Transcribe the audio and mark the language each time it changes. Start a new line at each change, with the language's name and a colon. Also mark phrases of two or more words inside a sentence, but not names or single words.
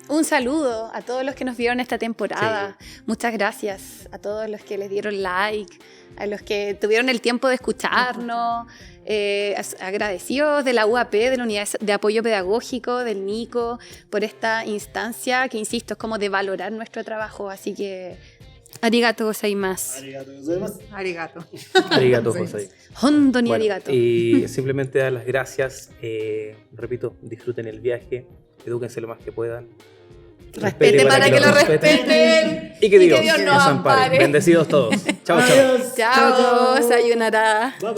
Spanish: Un saludo a todos los que nos vieron esta temporada. Muchas gracias a todos los que les dieron like, a los que tuvieron el tiempo de escucharnos. Agradecidos de la UAP, de la Unidad de Apoyo Pedagógico, del Nico, por esta instancia que, insisto, es como de valorar nuestro trabajo. Así que,
Japanese: ありがとうございます. ありがとうございます. ありがとう. ありがとう,
Spanish: Sí. José.
Japanese: 本当に
Spanish: Bueno,
Japanese: ありがとう.
Spanish: y simplemente dar las gracias. Repito, disfruten el viaje, edúquense lo más que puedan. Respete para que lo respeten. Y que Dios, nos nos ampare. ampare. Bendecidos todos. Chao, chao. Adiós. Chao,
Japanese: さようなら.